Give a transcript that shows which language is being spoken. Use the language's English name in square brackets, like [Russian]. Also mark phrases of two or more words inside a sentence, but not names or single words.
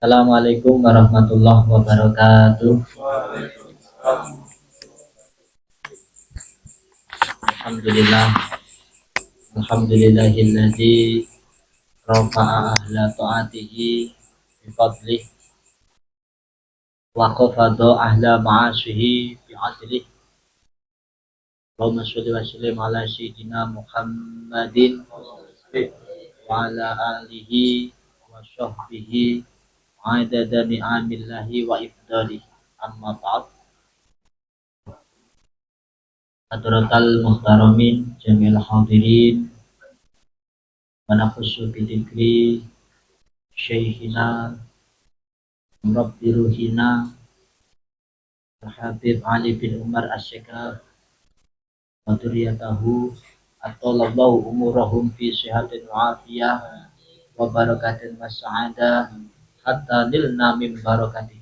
[Arabic] السلام عليكم ورحمة الله وبركاته. الحمد لله الحمد لله الذي رفع أهل طاعته بفضله وخفض أهل معاصيه بعدله. اللهم صل وسلم على سيدنا محمد وعلى آله وصحبه عدد نعم الله وإفضاله. أما بعد. حضرات المحترمين جميع الحاضرين ونخص بذكر شيخنا ربي روحنا حبيب علي بن عمر الشيخة وذريته أطال الله أعمارهم في صحة وعافية وبركة وسعادة حتى نلنا من بركته.